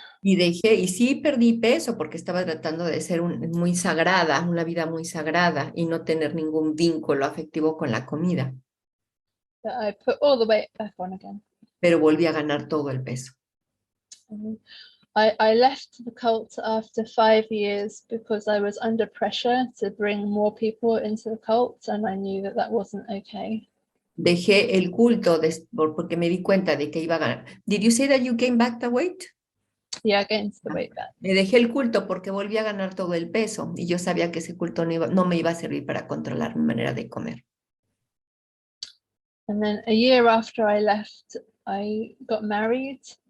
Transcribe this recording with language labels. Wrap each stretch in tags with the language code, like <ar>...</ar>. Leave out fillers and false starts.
<es>Y sí perdí peso porque estaba tratando de ser muy sagrada, una vida muy sagrada y no tener ningún vínculo afectivo con la comida.</es> <en>But I put all the weight back on again.</en> <es>Pero volví a ganar todo el peso.</es> <en>I left the cult after 5 years because I was under pressure to bring more people into the cult, and I knew that that wasn't okay.</en> <es>Dejé el culto porque me di cuenta de que iba a ganar.</es> <en>Did you say that you gained back the weight? Yeah, against the weight back.</en> <es>Me dejé el culto porque volví a ganar todo el peso y yo sabía que ese culto no me iba a servir para controlar mi manera de comer.</es> <en>And then a year after I left, I got married.</en>